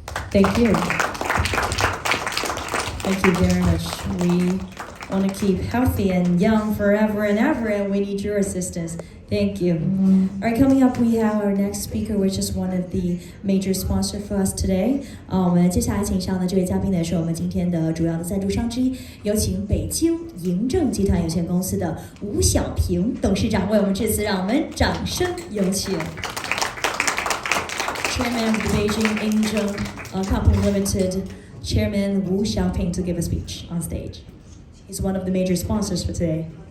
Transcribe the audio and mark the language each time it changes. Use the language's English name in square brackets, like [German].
[English] Thank you. Thank you very much. We want to keep healthy and young forever and ever, and we need your assistance. Thank you. All right, coming up, we have our next speaker, which is one of the major sponsors for us today. [Chinese] 我们接下来请上的这位嘉宾呢，是我们今天的主要的赞助商之一，有请北京嬴政集团有限公司的吴小平董事长为我们致辞，让我们掌声有请。 [English] Chairman of the Beijing Angel Company Limited, Chairman Wu Xiaoping, to give a speech on stage. He's one of the major sponsors for today.